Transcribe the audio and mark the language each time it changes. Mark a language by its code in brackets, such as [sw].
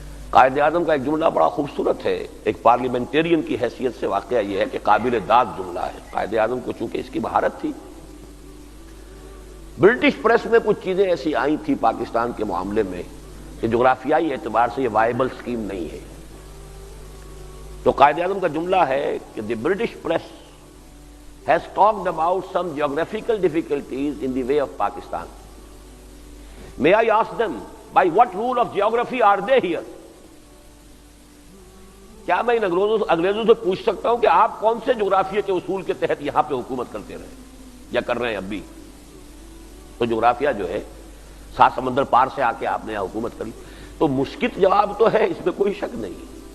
[ur] قائد اعظم کا ایک جملہ بڑا خوبصورت ہے، ایک پارلیمنٹرین کی حیثیت سے واقعہ یہ ہے کہ قابل داد جملہ ہے. قائد اعظم کو چونکہ اس کی مہارت تھی، برٹش پریس میں کچھ چیزیں ایسی آئی تھی پاکستان کے معاملے میں کہ جغرافیائی اعتبار سے یہ وائبل سکیم نہیں ہے. تو قائد اعظم کا جملہ ہے کہ [en] The British press has talked about some geographical difficulties in the way of Pakistan. May I ask them, by what rule of geography are they here? [ur] کیا میں ان انگریزوں سے پوچھ سکتا ہوں کہ آپ کون سے جغرافیہ کے اصول کے تحت یہاں پہ حکومت کرتے رہے یا کر رہے ہیں اب بھی؟ تو جغرافیہ جو ہے سات سمندر پار سے آ کے آپ نے یہاں حکومت کری. تو مشکل جواب تو ہے، اس میں کوئی شک نہیں.